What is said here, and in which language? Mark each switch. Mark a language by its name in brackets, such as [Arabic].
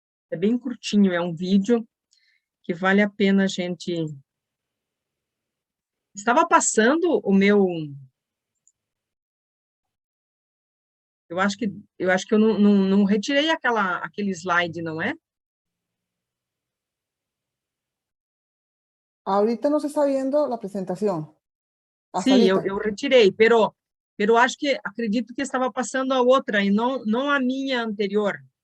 [Portuguese] É bem curtinho, é um vídeo que vale a pena a gente... Estava passando o meu... Eu acho que eu não retirei aquele slide, não é? [Spanish] Ahorita no se está viendo la presentación. Hasta [Portuguese] Sim, [Spanish] ahorita. [Portuguese] eu retirei, pero acredito que estava passando a outra e não a minha anterior.